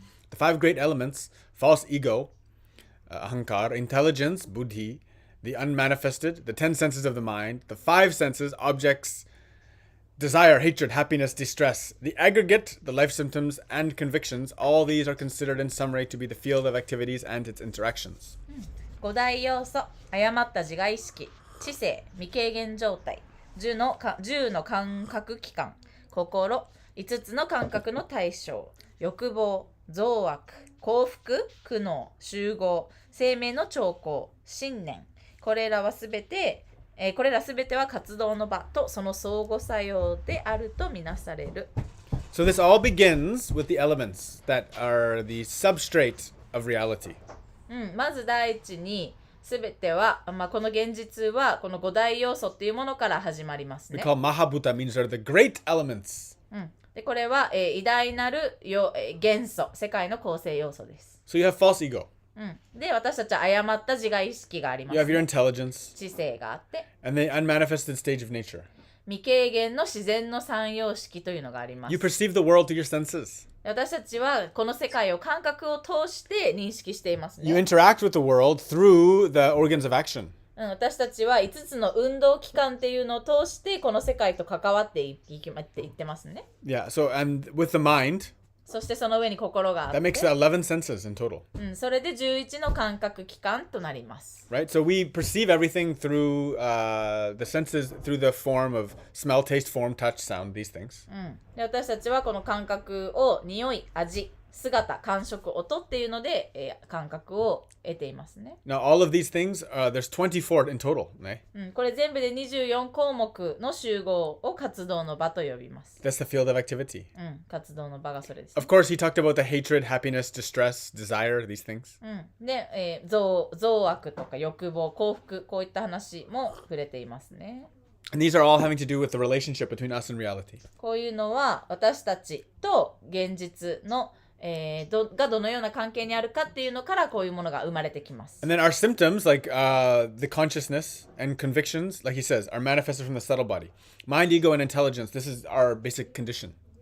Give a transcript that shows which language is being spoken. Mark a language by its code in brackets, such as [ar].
[en] The five great elements: false ego, ahankar, intelligence, buddhi, the unmanifested, the 10 senses of the mind, the 5 senses, objects, desire, hatred, happiness, distress, the aggregate, the life symptoms, and convictions, all these are considered in summary to be the field of activities and its interactions. [ja] 5大要素、誤った自我意識、知性、未経験状態、10の感覚器官、心、5つの感覚の対象、欲望、増悪、幸福、苦悩、集合、生命の兆候、信念、これらすべては活動の場とその相互作用であるとみなされる。 [en] So this all begins with the elements that are the substrate of reality. [ja] まず第一にすべては、この現実はこの5大要素っていうものから始まります [en] We [ja] ね。 [en] call Mahabhuta means they're the great elements. [ja] でこれは、偉大なる元素、世界の構成要素です。 [en] So you have false ego. [ja] で、私たちは誤った自我意識がありま [en] You [ja] す、 [en] have your intelligence [ja] 知性があって、 [en] and the unmanifested stage of nature. [ja] 未経験の自然の三様式というのがあります。 [en] You perceive the world through your senses. [ja] 私たちはこの世界を感覚を通して認識していますね。 [en] You interact with the world through the organs of action. [ja] 私たちは5つの運動器官っていうのを通してこの世界と関わっていってますね。 [en] Yeah, so and with the mind, [ja] そしてその上に心があっ [en] that [ja] て、 [en] makes 11 senses in total. [ja] それで11の感覚器官となります。 [en] Right? So we perceive everything through the senses, through the form of smell, taste, form, touch, sound, these things. [ja] で私たちはこの感覚を匂い、味、姿、感触、音っていうので、感覚を得ていますね。 [en] Now, all of these things, there's 24 in total. Right? [ja] これ全部で24項目の集合を活動の場と呼びます。 [en] That's the field of activity. [ja] 活動の場がそれです、 [en] Of course, he talked about the hatred, happiness, distress, desire, these things. [ja] で、増悪とか欲望、幸福、こういった話も触れていますね。 [en] And these are all having to do with the relationship between us and reality. [ja] こういうのは私たちと現実のどのような関係にあるかっていうのからこういうものが生まれてきます。 [en] And then our symptoms, like the consciousness and convictions, like he says, are manifested from the subtle body. Mind, ego, and intelligence, this is our basic condition.